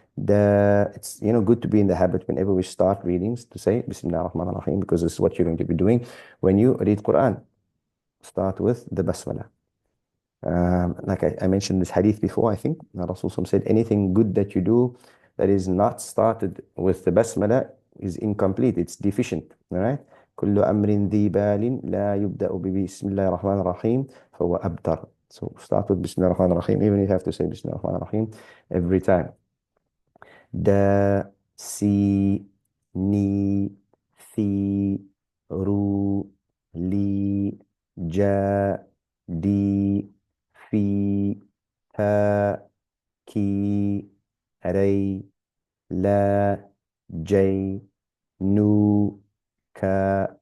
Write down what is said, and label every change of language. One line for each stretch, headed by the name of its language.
English: Da, it's good to be in the habit whenever we start readings to say Bismillah ar-Rahman ar-Rahim, because this is what you're going to be doing when you read Quran. Start with the Basmala. Like I mentioned this hadith before, I think Rasul said anything good that you do that is not started with the Basmala is incomplete, it's deficient. All right.
Arabic: كل أمر ذي بال لا يبدأ ببسم الله الرحمن الرحيم فهو أبتر.
English: So start with Bismillah ar-Rahman ar-Rahim, even if you have to say Bismillah ar-Rahman ar-Rahim every time. Da, si, ni, thi, ru, li, ja, di, fi, ha, ki, ray, la, jay, nu, ka.